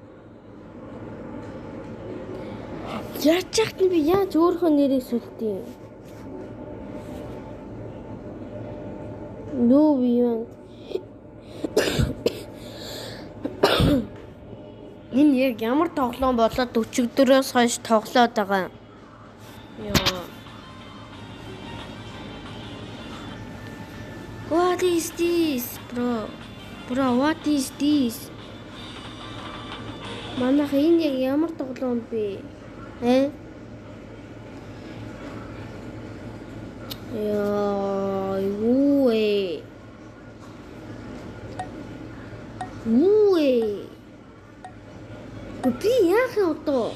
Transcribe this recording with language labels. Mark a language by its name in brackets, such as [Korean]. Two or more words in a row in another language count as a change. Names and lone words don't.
[Mongolian] Яаж яхад нь би яаж өөрийнхөө нэрийг сүлдэе? [English] No event. [Mongolian] Энэ яг ямар тоглоом болоод 44-өөс хойш тоглоод байгаа юм. Яа. [English] What is this, bro? Bro, what is this? [Mongolian] Манайх энэ яг ямар тоглоом бэ? Яа, юу ээ? Би яах вэ одоо?